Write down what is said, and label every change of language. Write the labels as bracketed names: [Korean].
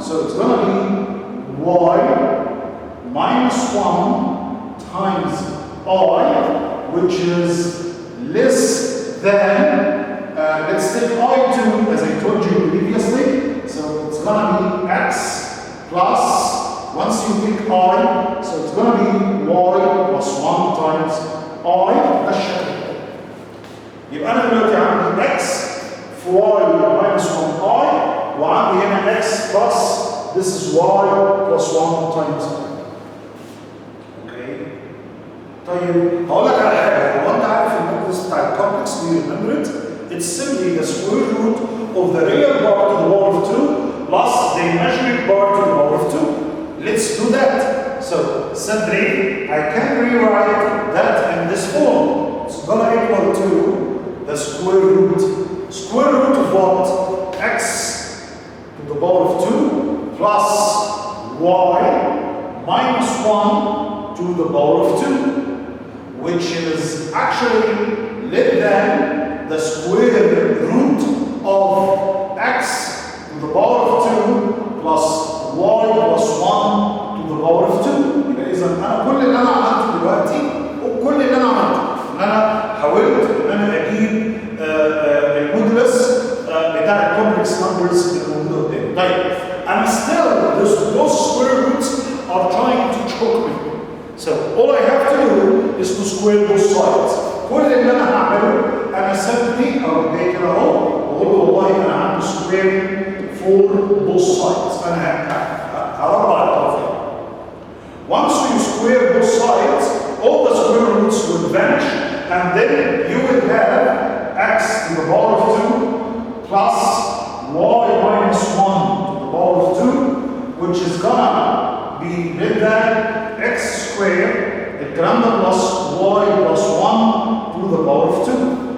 [English] So it's going to be y minus 1 times I, which is less than, let's take I2 as I told you previously. So it's going to be x plus, once you pick I, so it's going to be y plus 1 times I بالشكل. [Arabic] يبقى أنا دلوقتي عندي x في y minus 1i وعندي هنا x plus [English] This is y plus 1 times y. Okay. [Arabic] طيب هقول لك على حاجه، هو انت عارف المودلس بتاع الكومبلكس دي [English] remember it؟ It's simply the square root of the real part to the power of 2 plus the imaginary part to the power of 2. Let's do that. So simply I can rewrite that in this form. It's gonna equal to the square root. Square root of what? X to the power of 2 plus y minus 1 to the power of 2, which is actually less than the square root of x to the power of 2 plus y plus 1 to the power of 2. [Arabic] يبقى إذا أنا كل اللي أنا عملته دلوقتي وكل اللي أنا عملته إن أنا حاولت إن أنا أجيب المودلس بتاع الكومبلكس نمبرز اللي موجودة قدامي. [English] طيب and still those square roots are trying to choke me. So all I have to do is to square both sides. [Arabic] كل اللي أنا هعمله أنا simply أو جاي كده أهو وأقول له والله أنا عندي [English] square for both sides. [Arabic] أنا هربع الطرفين. [English] Once you square both sides, all the square roots will vanish, and then you will have x to the power of 2 plus y minus 1 to the power of 2, which is gonna be less than x squared, [Arabic] الكلام ده [English] plus y plus 1 to the power of 2.